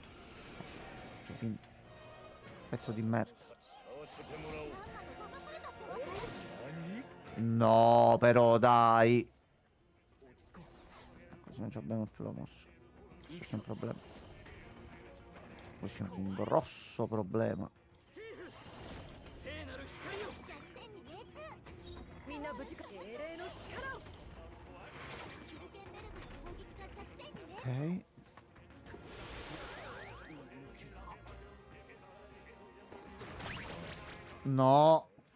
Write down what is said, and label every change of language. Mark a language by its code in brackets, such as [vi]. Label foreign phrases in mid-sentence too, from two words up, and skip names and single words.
[it] Sei finto. Pezzo di merda. No, però dai. Così non ci abbiamo più la mossa. Questo è un problema. Questo è un grosso problema. [ja] みんな無事か。精霊の力を。 [it] Ok. No.